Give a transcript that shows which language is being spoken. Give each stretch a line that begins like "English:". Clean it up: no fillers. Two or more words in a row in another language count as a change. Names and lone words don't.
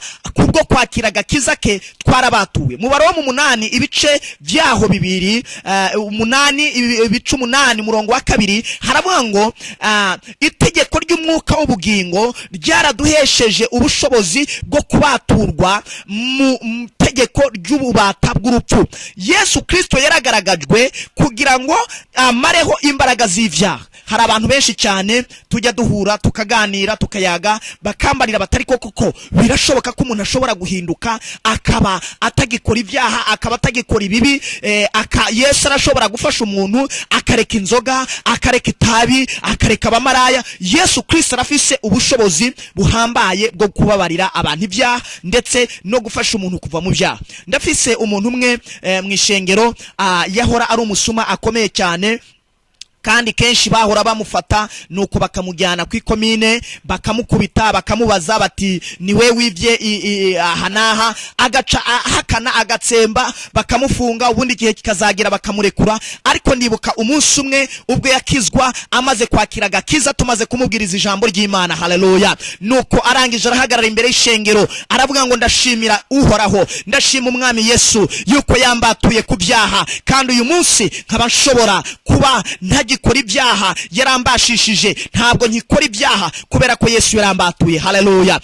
Rundi: Kubwo kwakira agakiza ke twarabatuwe. Mu Baroma 8 ibice vyaho 2, 8 ibice 8 murongo wa 2 haravuga ngo itegeko ry'umwuka w'ubugingo ryaraduhesheje ubushobozi bwo kubaturwa mu tegeko ry'ububata bw'urupfu. Yesu Kristo yaragaragajwe kugira ngo amareho imbaraga z'ivyaha. Hari abantu benshi cyane tujya duhura tukaganira tukayaga, bakambarira batari koko birashoboka ko umuntu ashobora guhinduka akaba atagikora ivyaha, akaba atagikora ibibi. Yesu arashobora gufasha umuntu akareka inzoga, akareka itabi, akareka abamaraya. Yesu Kristo arafise ubushobozi buhambaye bwo kubabarira abantu ivyaha, ndetse no gufasha umuntu kuva mu vyaha. Ndafise umuntu umwe mu ishengero yahora ari umusuma akomeye cyane. kandi kenshi bahora bamufata nuko bakamujyana ku ikomine bakamukubita bakamubaza bati niwe wivye aha naha, agaca hakana agatsemba bakamufunga, ubundi gihe kikazagira bakamurekura. Ariko ndibuka umunsi umwe ubwo yakizwa amaze kwakira agakiza, tumaze kumubwiriza ijambo ry'Imana, haleluya, nuko arangije arahagarara imbere y'ishengero aravuga ngo ndashimira Uhoraho, ndashima umwami Yesu yuko yambatuye ku byaha, kandi uyu munsi nkaba nshobora kuba ntagikora ibyaha, yarambashishije, ntabwo nkikora ibyaha kubera ko Yesu yarambatuye, haleluya.